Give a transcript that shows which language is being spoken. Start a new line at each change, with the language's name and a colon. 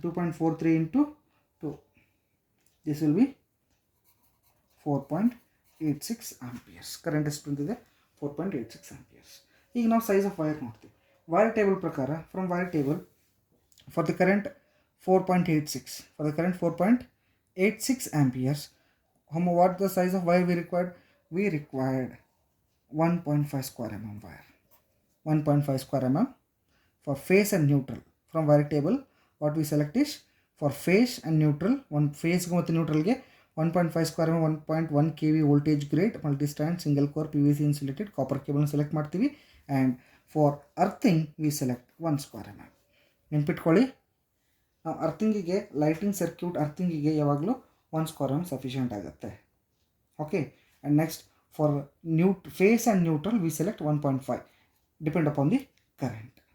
English: 2.43 into 2, this will be 4.86 amperes.
Kannada: Current ಎಷ್ಟು ಬಂದಿದೆ?
English: 4.86 amperes.
Kannada: ಈಗ ನಾವು ಸೈಜ್ ಆಫ್ ವೈರ್ ನೋಡ್ತೀವಿ. ವೈರ್ ಟೇಬಲ್ ಪ್ರಕಾರ,
English: From wire table for the current 4.86 amperes. What the size of wire we required? We required 1.5 square mm wire. 1.5 square mm for phase and neutral. From wire table what we select is for phase and neutral, one phase ಮತ್ತು ನ್ಯೂಟ್ರಲ್ಗೆ 1.5 square mm 1.1 kV voltage grade multi-strand single core PVC insulated copper cable
Kannada: select ಮಾಡ್ತೀವಿ.
English: And for earthing we select 1 square mm.
Kannada: ನೆನ್ಪಿಟ್ಕೊಳ್ಳಿ, ನಾವು ಅರ್ಥಿಂಗಿಗೆ lighting circuit ಅರ್ಥಿಂಗಿಗೆ ಯಾವಾಗಲೂ 1 square mm sufficient ಆಗುತ್ತೆ.
English: Okay, and next for phase and neutral we select 1.5 depend upon the current.